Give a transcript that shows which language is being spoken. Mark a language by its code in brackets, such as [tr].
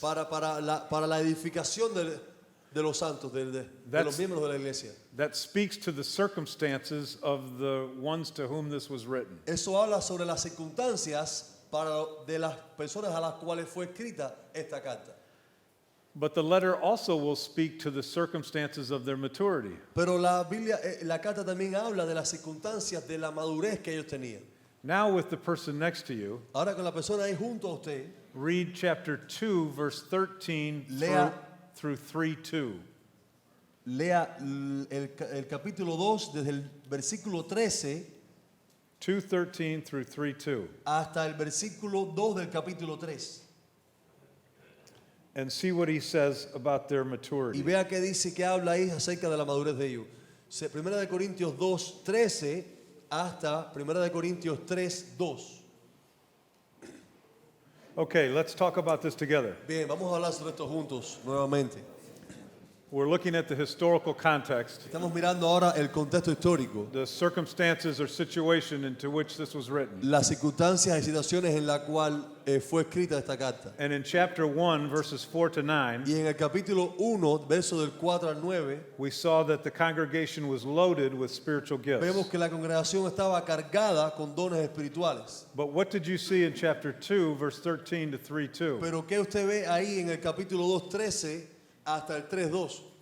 [es] para la edificación de los santos, de los miembros de la iglesia. [en] That speaks to the circumstances of the ones to whom this was written. [es] Eso habla sobre las circunstancias de las personas a las cuales fue escrita esta carta. [en] But the letter also will speak to the circumstances of their maturity. [es] Pero la Biblia, la carta también habla de las circunstancias de la madurez que ellos tenían. [en] Now with the person next to you, [es] Ahora con la persona ahí junto a usted, [en] read chapter 2, verse 13 [es] Lea. [en] through 3:2. [es] lea el capítulo 2 desde el versículo 13 [en] 2:13 through 3:2. [es] hasta el versículo 2 del capítulo 3. [en] And see what he says about their [es] Y [en] maturity. [es] vea qué dice, que habla ahí acerca de la madurez de ellos. Primera de Corintios 2, 13 hasta Primera de Corintios 3, 2. [en] Okay, let's talk about this together. [es] Bien, vamos a hablar sobre esto juntos nuevamente. [en] We're looking at the historical context, [es] Estamos mirando ahora el contexto histórico, [en] the circumstances or situation into which this was written. [es] las circunstancias y situaciones en la cual fue escrita esta carta. [en] And in chapter 1, verses 4 to 9, [es] Y en el capítulo 1, verso del 4 al 9, [en] we saw that the congregation was loaded with spiritual [es] vemos [en] gifts. [es] que la congregación estaba cargada con dones espirituales. [en] But what did you see in chapter 2, verse 13 to 3:2? [es] Pero ¿qué usted ve ahí en el capítulo 2, 13 hasta el 3, 2?